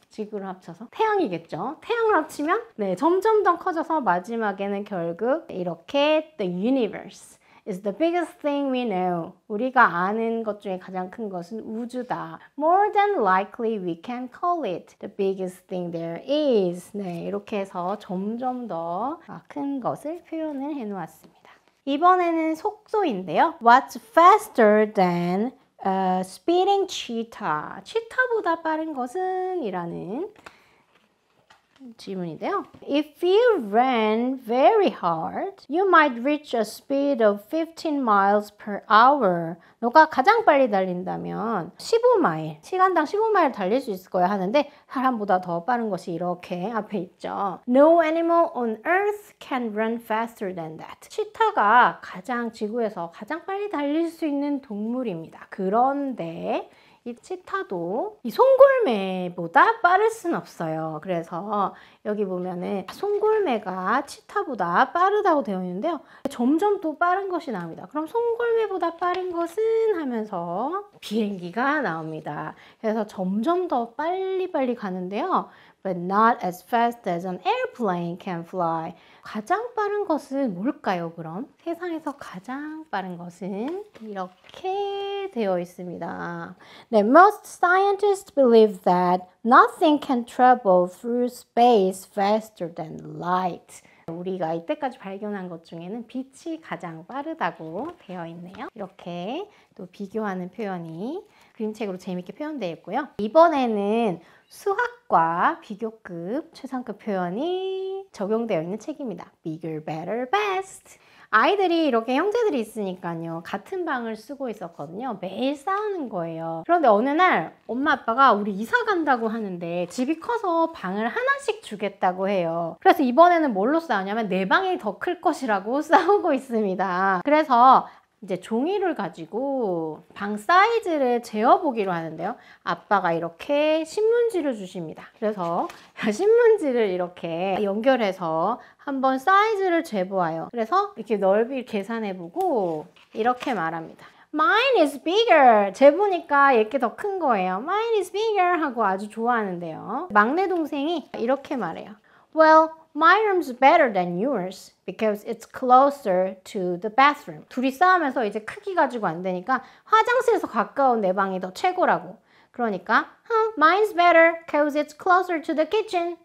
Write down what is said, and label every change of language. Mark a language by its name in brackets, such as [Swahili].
[Korean] 지구를 합쳐서? 태양이겠죠. 태양을 합치면 점점 더 커져서 마지막에는 결국 이렇게 [English] The universe is the biggest thing we know. [Korean] 우리가 아는 것 중에 가장 큰 것은 우주다. [English] More than likely we can call it the biggest thing there is. [Korean] 네, 이렇게 해서 점점 더 큰 것을 표현을 해놓았습니다. 이번에는 속도인데요. [English] What's faster than a speeding cheetah? [Korean] 치타보다 빠른 것은? 이라는 질문인데요. [English] If you ran very hard, you might reach a speed of 15 miles per hour. [Korean] 너가 가장 빨리 달린다면 15마일, 시간당 15마일 달릴 수 있을 거야 하는데 사람보다 더 빠른 것이 이렇게 앞에 있죠. [English] No animal on earth can run faster than that. [Korean] 치타가 지구에서 가장 빨리 달릴 수 있는 동물입니다. 그런데 이 치타도 이 송골매보다 빠를 순 없어요. 그래서 여기 보면은 송골매가 치타보다 빠르다고 되어 있는데요. 점점 또 빠른 것이 나옵니다. 그럼 송골매보다 빠른 것은 하면서 비행기가 나옵니다. 그래서 점점 더 빨리빨리 가는데요. [English] But not as fast as an airplane can fly. [Korean] 가장 빠른 것은 뭘까요, 그럼? 세상에서 가장 빠른 것은 이렇게 되어 있습니다. [English] 네, most scientists believe that nothing can travel through space faster than light. [Korean] 우리가 이때까지 발견한 것 중에는 빛이 가장 빠르다고 되어 있네요. 이렇게 또 비교하는 표현이 그림책으로 재밌게 표현되어 있고요. 이번에는 수학과 비교급 최상급 표현이 적용되어 있는 책입니다. Bigger, better, best. 아이들이 이렇게 형제들이 있으니까요. 같은 방을 쓰고 있었거든요. 매일 싸우는 거예요. 그런데 어느 날 엄마 아빠가 우리 이사 간다고 하는데 집이 커서 방을 하나씩 주겠다고 해요. 그래서 이번에는 뭘로 싸우냐면 내 방이 더 클 것이라고 싸우고 있습니다. 그래서 이제 종이를 가지고 방 사이즈를 재어보기로 하는데요. 아빠가 이렇게 신문지를 주십니다. 그래서 신문지를 이렇게 연결해서 한번 사이즈를 재보아요. 그래서 이렇게 넓이 계산해보고 이렇게 말합니다. [English] Mine is bigger. [Korean] 재보니까 얘게 더 큰 거예요. [English] Mine is bigger [Korean] 하고 아주 좋아하는데요. 막내 동생이 이렇게 말해요. [English] Well, my room's better than yours because it's closer to the bathroom. [Korean] 둘이 싸우면서 이제 크기 가지고 안 되니까 화장실에서 가까운 내 방이 더 최고라고. 그러니까 [English] mine's better because it's closer to the kitchen.